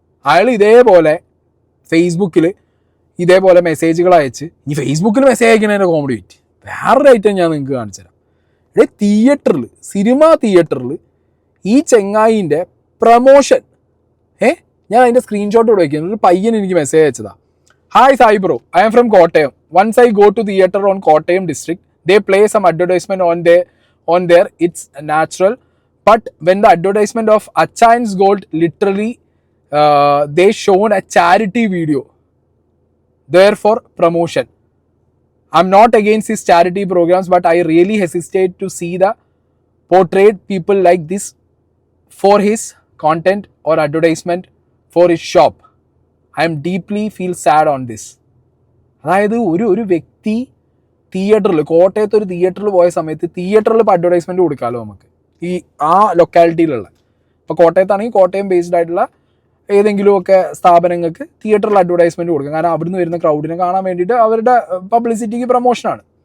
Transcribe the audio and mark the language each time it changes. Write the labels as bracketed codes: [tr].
[ml] അയാൾ ഇതേപോലെ ഫേസ്ബുക്കിൽ ഇതേപോലെ മെസ്സേജുകൾ അയച്ച്, ഈ ഫേസ്ബുക്കിൽ മെസ്സേജ് അയക്കുന്നതിൻ്റെ കോമഡി വിറ്റ് വേറൊരു ഐറ്റം ഞാൻ നിങ്ങൾക്ക് കാണിച്ചു തരാം. തിയേറ്ററിൽ, സിനിമ തിയേറ്ററിൽ ഈ ചെങ്ങായിൻ്റെ പ്രമോഷൻ, ഞാൻ അതിൻ്റെ സ്ക്രീൻഷോട്ട് ഇവിടെ വയ്ക്കുന്നത്. ഒരു പയ്യൻ എനിക്ക് message അയച്ചതാണ്. [en] Hi Sai bro, I am from Kottayam. Once I go to theater on Kottayam district, they play some advertisement on there. It's natural. But when the advertisement of Achayan's Gold, literally, they shown a charity video there for promotion. I'm not against his charity programs, but I really hesitate to see the portrayed people like this for his content or advertisement for his shop. I am deeply feel sad on this. [ml] അതായത് ഒരു വ്യക്തി തിയേറ്ററിൽ, കോട്ടയത്ത് ഒരു തിയേറ്ററിൽ പോയ സമയത്ത് തിയേറ്ററിൽ ഇപ്പോൾ അഡ്വർടൈസ്മെൻറ്റ് കൊടുക്കാമല്ലോ നമുക്ക്, ഈ ആ ലൊക്കാലിറ്റിയിലുള്ള. ഇപ്പോൾ കോട്ടയത്താണെങ്കിൽ കോട്ടയം ബേസ്ഡ് ആയിട്ടുള്ള ഏതെങ്കിലുമൊക്കെ സ്ഥാപനങ്ങൾക്ക് തിയേറ്ററിൽ അഡ്വർടൈസ്മെൻറ്റ് കൊടുക്കാം. കാരണം അവിടുന്ന് വരുന്ന ക്രൗഡിനെ കാണാൻ വേണ്ടിയിട്ട് അവരുടെ പബ്ലിസിറ്റിക്ക് പ്രൊമോഷനാണ്.